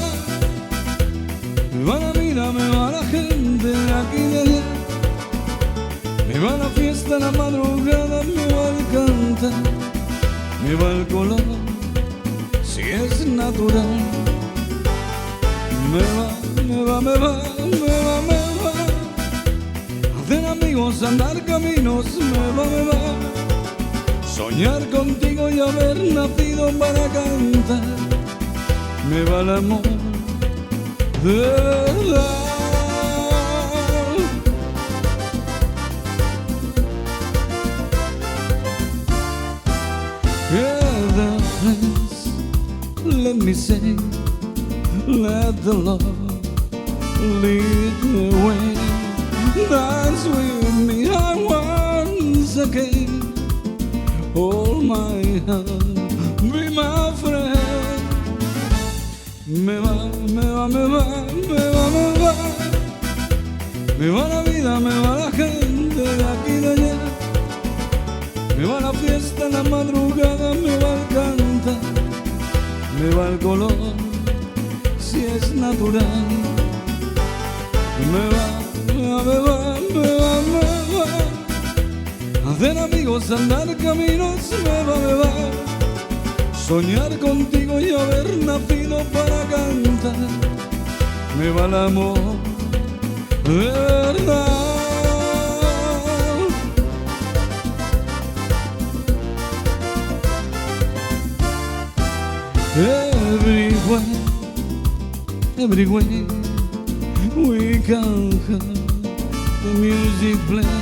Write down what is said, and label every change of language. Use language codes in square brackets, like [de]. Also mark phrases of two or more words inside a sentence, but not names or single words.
[es] Me va la vida, me va la gente de aquí y de allá. Me va la fiesta, la madrugada, me va el cantar. Me va el color, si es natural. Me va, me va, me va, me va, me va. Hacer amigos, andar caminos, me va, me va. Soñar contigo y haber nacido para cantar. Me va el amor de verdad. [en] Let me say, let the love lead the way. Dance with me once again. Hold my hand, be my friend. [es] Me va, me va, me va, me va, me va. Me va la vida, me va la gente de aquí y de allá. Me va la fiesta, la madrugada, me va el cantar. Me va el color, si es natural. Me va, me va, me va, me va, me va. Hacer amigos, andar caminos, me va, me va. Soñar contigo y haber nacido para cantar. Me va el amor de verdad. [en] Everywhere, everywhere we can have the music play.